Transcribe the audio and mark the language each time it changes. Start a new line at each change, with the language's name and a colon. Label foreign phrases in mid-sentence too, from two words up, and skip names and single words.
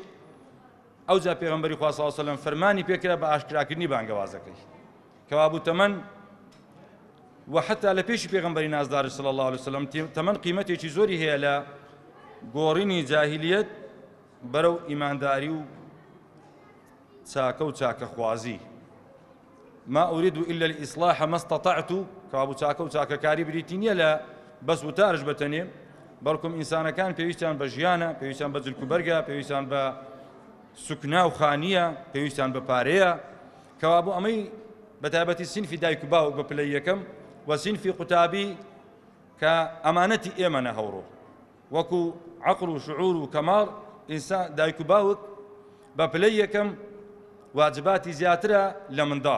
Central Kurdish: ئەوجا پێغەمبەری خوا
Arabic: صلی الله عليه وسلم
Central Kurdish: فەرمانی پێکرا بە ئاشکراکردنی بانگەوازەکەی کەوا بوو تەمەن و حتا لە پێشی پێغەمبەری نازدار
Arabic: صلی الله عليه وسلم
Central Kurdish: تەمەن قیمەتێکی زۆری هەیە لە گۆڕینی جاهیلیەت بەرەو ئیمانداری و چاکە و چاکەخوازی.
Arabic: ما أريد إلا الإصلاح ما استطعت
Central Kurdish: کەوا بوو چاکە و چاکەکاری بریتی نییە لە بەس وتارش بەتەنێ بەڵکم ئینسانەکان پێویستیان بە ژیانە پێویستیان بە جلک و بەرگە پێویستیان بە سوکنا و خانیە پێویستیان بە پارەیە کەوا بوو ئەمەی بەتایبەتی سینفی دایک و باوک بە پلەی یەکەم و سینفی قوتابی کە ئەمانەتی ئێمەنە هەوڕۆ وەکو عەقڵ و شعور و کەماڵ ئینسان دایک و باوک بە پلەی یەکەم واجباتی زیاترە لە منداڵ.